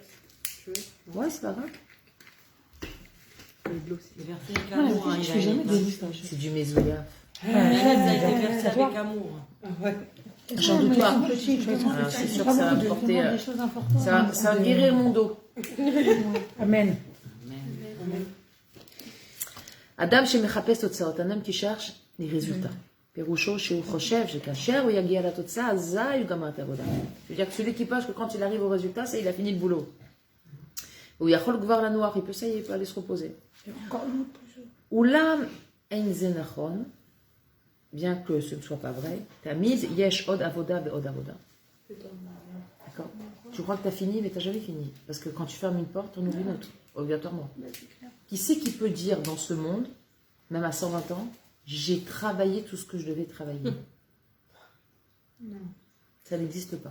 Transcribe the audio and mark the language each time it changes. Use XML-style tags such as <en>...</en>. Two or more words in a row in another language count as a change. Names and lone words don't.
<fr>Ouais, c'est pas grave. les versets avec Ouais, amour. je fais jamais des listes. C'est du mesouyam. Ça a été versé avec amour. J'en doute pas. Petit, Ah, c'est sûr que ça va me porter. des choses importantes. Ça va guérir mon dos. Amen.</fr> <he>אדם שמחפש תוצאות,</he> <fr>un homme qui cherche les résultats.</fr> <he>פירושו שהוא חושב שכאשר הוא יגיע לתוצאה, אזי הוא גמר את העבודה.</he> <fr>C'est-à-dire que celui qui pense que quand il arrive au résultat, ça, il a fini le boulot.</fr> <he>הוא יכול כבר לנוח,</he> <fr>il peut, ça y est, il peut aller se reposer.</fr> <he>אולם אין זה נכון,</he> <fr>bien que ce ne soit pas vrai,</fr> <he>תמיד יש עוד עבודה ועוד עבודה.</he> <fr>D'accord? Tu crois que tu as fini, mais tu n'as jamais fini. Parce que quand tu fermes une porte, on ouvre une autre, obligatoirement. Qui c'est qui peut dire dans ce monde, même à 120 ans, j'ai travaillé tout ce que je devais travailler? Non. Ça n'existe pas.</fr>